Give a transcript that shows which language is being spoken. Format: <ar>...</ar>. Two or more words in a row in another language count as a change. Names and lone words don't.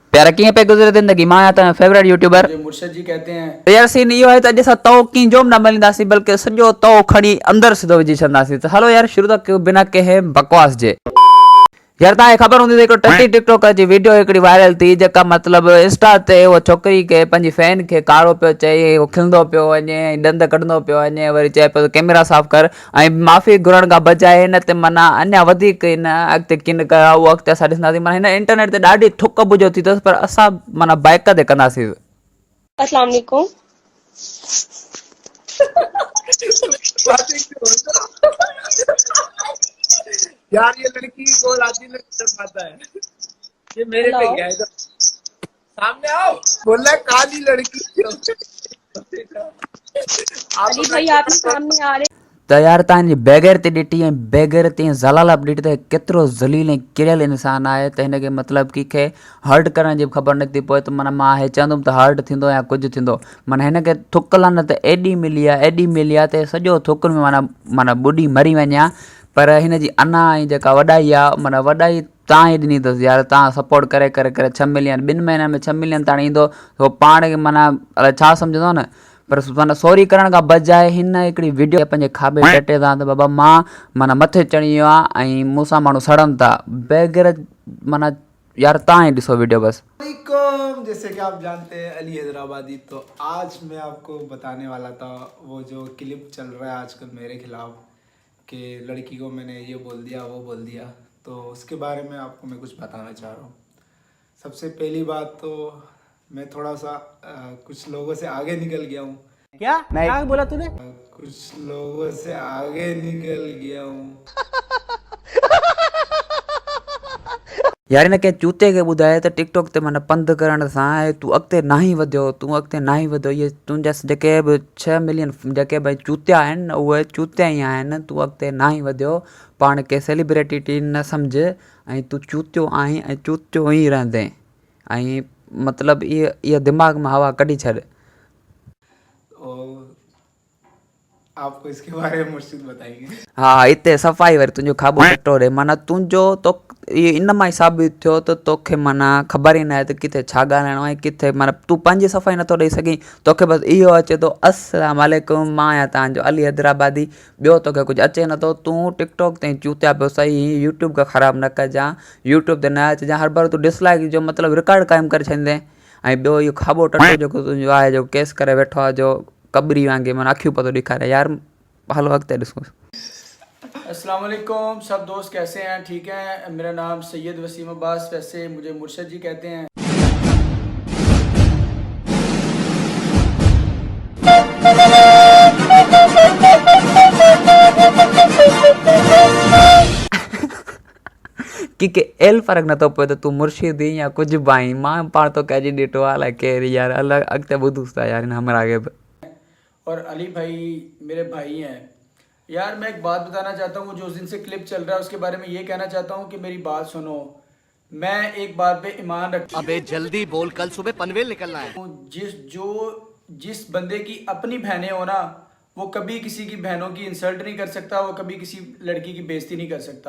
<sd>प्यारा कीअं पे गुज़रे ज़िंदगी मां आहियां तव्हांजो</sd> <en>favorite YouTuber</en> <hi>मुझे मुर्शद जी कहते हैं।</hi> <sd>यार सीन इहो आहे त अॼु असां तओ कीअं जो न मलींदासीं बल्कि सॼो तओ खणी अंदरि सिधो विझी छॾंदासीं। त हलो यार शुरू था कयूं बिना कंहिं बकवास जे। यार तव्हांखे ख़बर हूंदी त हिकिड़ो टटी टिकटॉकर जी वीडियो हिकिड़ी वायरल थी जेका मतिलबु इंस्टा ते उहो छोकिरी खे पंहिंजी फैन खे कारो पियो चए, उहो खिलंदो पियो वञे, ॾंद कढंदो पियो वञे, वरी चए पियो कैमरा साफ़ कर ऐं माफ़ी घुरण खां बजाए हिन ते माना अञा वधीक हिन अॻिते किन कयो उहो अॻिते असां ॾिसंदासीं। माना हिन इंटरनेट ते ॾाढी थुक बुझो थी अथसि पर असां माना बाइक ते कंदासीं।</sd> <ar>السلام عليكم.</ar> <hi>यार ये लड़की को लाती नहीं पाता है, ये मेरे पे हेलो। गया है। सामने आओ, बोल रहा है काली लड़की आप अली अपना भाई आप ही सामने आ रहे।</hi> <sd>त यार तव्हांजी बेगैरती ॾिठी ऐं बेगैरती ऐं ज़लालत ॾिठी त केतिरो ज़लील ऐं किरियल इंसानु आहे त हिनखे मतिलबु कंहिंखे हर्ट करण जी ख़बर नथी पए त माना मां हे चवंदुमि त हर्ट थींदो या कुझु थींदो। माना हिनखे थुक लानत एॾी मिली आहे त सॼो थुकुनि में माना ॿुॾी मरी वञे हा। पर हिन जी अना ऐं जेका वॾाई आहे माना वॾाई तव्हां ई ॾिनी अथसि यार। तव्हां सपोर्ट करे करे करे 6 मिलियन 2 महीननि में 6 मिलियन ताणी ईंदो उहो पाण खे माना अलाए छा सम्झंदो न। पर माना सॉरी करण खां बजाए हिन हिकिड़ी वीडियो पंहिंजे खाॿे टटे तां त बाबा मां माना मथे चढ़ी वियो आहे ऐं मूंसां माण्हू सड़नि था बेग़ैरत। माना यार तव्हां ई ॾिसो वीडियो बस।</sd> <hi>वालेकुम। जैसे कि आप जानते हैं अली हैदराबादी, तो आज मैं आपको बताने वाला था वो जो क्लिप चल रहा है आजकल मेरे खिलाफ कि लड़की को मैंने ये बोल दिया वो बोल दिया, तो उसके बारे में आपको मैं कुछ बताना चाह रहा हूँ। सबसे पहली बात तो मैं थोड़ा सा कुछ लोगों से आगे निकल गया हूँ। क्या क्या बोला तूने? कुछ लोगों से आगे निकल गया हूँ।</hi> <sd>यार हिनखे चूते खे ॿुधाए त टिकटॉक ते माना पंधु करण सां तूं अॻिते ना ई वधियो इहे तुंहिंजा जेके बि 6 मिलियन जेके भई चूतिया आहिनि न उहे चूतिया ई आहिनि। तूं अॻिते ना ई वधियो, पाण खे सेलिब्रिटी न सम्झ ऐं तूं चूतियो आहीं ऐं चूतियो ई रहंदे ऐं मतिलबु इहा दिमाग़ में हवा कढी छॾ।</sd> <hi>और आपको इसके बारे में मुर्शिद बताएंगे।</hi> <sd>हा हिते सफ़ाई वरी तुंहिंजो खाॿो टटोरे माना तुंहिंजो तो इहो इन मां ई साबित थियो त तोखे माना ख़बर ई न आहे त किथे छा ॻाल्हाइणो आहे किथे माना तूं पंहिंजी सफ़ाई नथो ॾेई सघीं। तोखे बसि इहो अचे थो</sd> <ar>السلام عليكم</ar> <sd>मां आहियां तव्हांजो अली हैदराबादी, ॿियो तोखे कुझु अचे नथो। तूं टिकटॉक ते चूतिया पियो सही, यूट्यूब खे ख़राबु न कजांइ, यूट्यूब ते न अचिजांइ, हर बार तूं डिसलाइक जो मतिलबु रिकॉर्ड क़ाइमु करे छॾींदे। ऐं ॿियो इहो खाॿो टटो जेको तुंहिंजो आहे जो केस करे वेठो आहे जो कबरी वांगुरु माना अखियूं पतो ॾेखारे यार। हलो अॻिते ॾिसो।</sd> <ar>السلام عليكم</ar> <hi>सब दोस्त, कैसे हैं? ठीक हैं। मेरा नाम सैयद वसीम अब्बास, वैसे मुझे मुर्शद जी कहते हैं।</hi> <sd>की एल फ़र्क़ु नथो पए त तूं मुर्शिद या कुझु बि आहीं। मां पाण तो कहिड़ी ॾिठो आहे अलाए केरु यार अलॻि अॻिते ॿुधूसि था यार हिन हमरा खे बि।</sd> <hi>और अली भाई मेरे भाई हैं यार। मैं एक बात बताना चाहता हूँ, जो उस दिन से क्लिप चल रहा है उसके बारे में ये कहना चाहता हूँ कि मेरी बात सुनो। मैं एक बात पे ईमान रखता हूँ। अबे जल्दी बोल, कल सुबह पनवेल निकलना है। जिस बंदे की अपनी बहनें हो ना, वो कभी किसी की बहनों की इंसल्ट नहीं कर सकता, वो कभी किसी लड़की की बेइज्जती नहीं कर सकता।</hi>